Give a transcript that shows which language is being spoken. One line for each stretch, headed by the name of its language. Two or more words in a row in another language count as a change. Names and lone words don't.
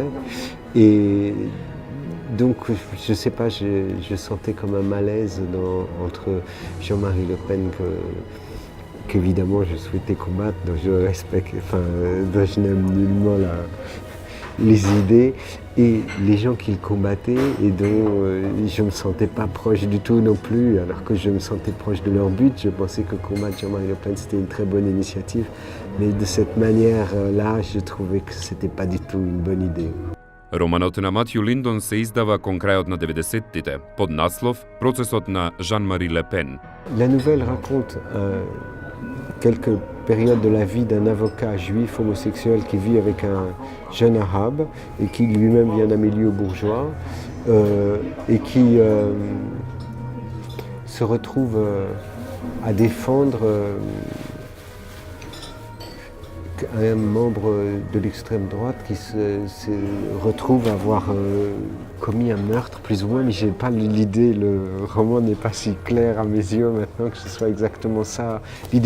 French: Et donc, je sais pas, je sentais comme un malaise entre Jean-Marie Le Pen qu'évidemment je souhaitais combattre, dont je respecte, dont je n'aime nullement les idées, et les gens qui le combattaient et dont je ne me sentais pas proche du tout non plus, alors que je me sentais proche de leur but. Je pensais que combattre Jean-Marie Le Pen c'était une très bonne initiative, mais de cette manière-là, je trouvais que c'était pas du tout une bonne idée.
Macedonian: Романот на Матју Линдон се издава кон крајот на 90-тите под наслов Процесот на Жан-Мари Ле Пен.
French: La nouvelle raconte quelques périodes de la vie d'un avocat juif homosexuel qui vit avec un jeune arabe et qui lui-même vient d'un milieu bourgeois et qui se retrouve à défendre un membre de l'extrême droite qui se retrouve à avoir commis un meurtre, plus ou moins, mais j'ai pas l'idée, le roman n'est pas si clair à mes yeux maintenant que ce soit exactement ça l'idée.